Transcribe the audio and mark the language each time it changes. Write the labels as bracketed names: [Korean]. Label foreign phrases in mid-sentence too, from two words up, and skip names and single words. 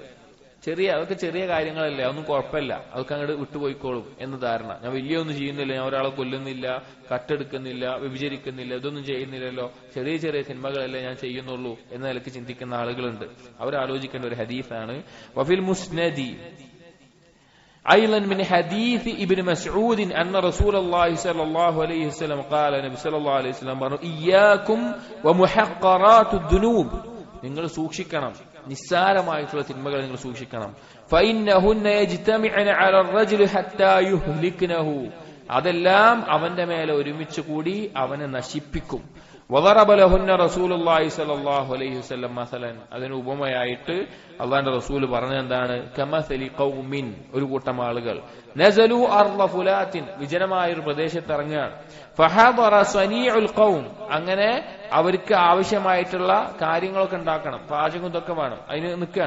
[Malayalam] അതൊക്കെ ചെറിയ കാര്യങ്ങളല്ലേ, അതൊന്നും കുഴപ്പമില്ല, അതൊക്കെ അങ്ങോട്ട് വിട്ടുപോയിക്കോളും എന്ന ധാരണ. ഞാൻ വലിയൊന്നും ചെയ്യുന്നില്ല, ഞാൻ ഒരാളെ കൊല്ലുന്നില്ല, കട്ടെടുക്കുന്നില്ല, വ്യഭിചരിക്കുന്നില്ല, ഇതൊന്നും ചെയ്യുന്നില്ലല്ലോ, ചെറിയ ചെറിയ സിനിമകളല്ലേ ഞാൻ ചെയ്യുന്നുള്ളൂ എന്ന നിലയ്ക്ക് ചിന്തിക്കുന്ന ആളുകളുണ്ട്. അവരാലോചിക്കേണ്ട ഒരു ഹദീസാണ് [Arabic] وفي المسند أيضا من حديث ابن مسعود أن رسول الله صلى الله عليه وسلم قال نبي صلى الله عليه وسلم إياكم ومحقرات الذنوب. [Malayalam] നിങ്ങൾ സൂക്ഷിക്കണം, നിസ്സാരമായിട്ടുള്ള തിന്മകൾ നിങ്ങൾ സൂക്ഷിക്കണം. [Arabic] فإنهن يجتمعن على الرجل حتى يهلكنه. [Malayalam] അതെല്ലാം അവന്റെ മേലെ ഒരുമിച്ച് കൂടി അവനെ നശിപ്പിക്കും. [Arabic] وضرب لهن رسول الله صلى الله عليه وسلم مثلا. [Malayalam] അതിന് ഉപമയായിട്ട് അള്ളാഹുവിന്റെ റസൂൽ പറഞ്ഞത് എന്താണ്, [Arabic] كمثل قوم, [Malayalam] ഒരു കൂട്ടം ആളുകൾ, [Arabic] نزلوا أرض فلاة, [Malayalam] വിജനമായ ഒരു പ്രദേശത്ത് ഇറങ്ങുകയാണ്. [Arabic] فحضر صنيع القوم, [Malayalam] അങ്ങനെ അവർക്ക് ആവശ്യമായിട്ടുള്ള കാര്യങ്ങളൊക്കെ ഉണ്ടാക്കണം, പാചകം ഇതൊക്കെ വേണം, അതിന് നിൽക്കുകയാണ്.